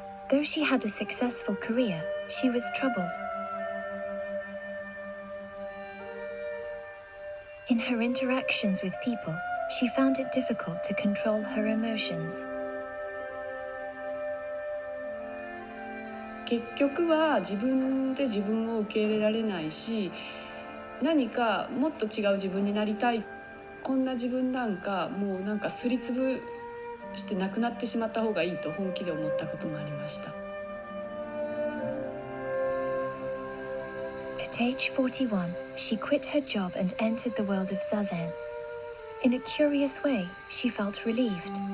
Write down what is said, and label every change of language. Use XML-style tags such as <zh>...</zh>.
<en>Though she had a successful career, she was troubled. In her interactions with people, she found it difficult to control her emotions.</en> <ja>結局は自分で自分を受け入れられないし、何かもっと違う自分になりたい、こんな自分なんかもうなんかすりつぶしてなくなってしまった方がいいと本気で思ったこともありました。</ja> <en>At age 41, she quit her job and entered the world of Zazen. In a curious way, she felt relieved.</en>